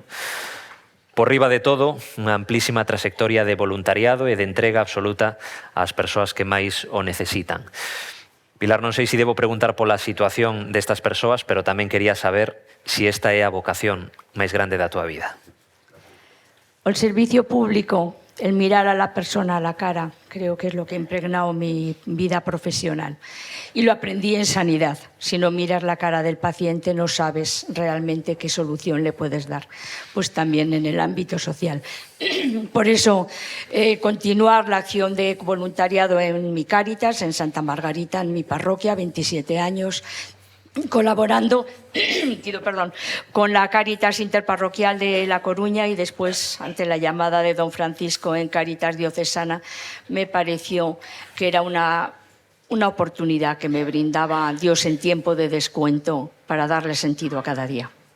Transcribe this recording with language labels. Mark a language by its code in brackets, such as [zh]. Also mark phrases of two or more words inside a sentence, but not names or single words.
[gl] Por riba de todo, unha amplísima trayectoria de voluntariado e de entrega absoluta ás persoas que máis o necesitan. Pilar, non sei se debo preguntar pola situación destas persoas, pero tamén quería saber se esta é a vocación máis grande da túa vida. [es] El servicio público, el mirar a la persona a la cara, creo que es lo que ha impregnado mi vida profesional. Y lo aprendí en sanidad. Si no miras la cara del paciente, no sabes realmente qué solución le puedes dar. Pues también en el ámbito social. Por eso, continuar la acción de voluntariado en mi Cáritas, en Santa Margarita, en mi parroquia, 27 años, colaborando con la Cáritas Interparroquial de La Coruña y después, ante la llamada de don Francisco en Cáritas Diocesana, me pareció que era una oportunidad que me brindaba Dios en tiempo de descuento para darle sentido a cada día.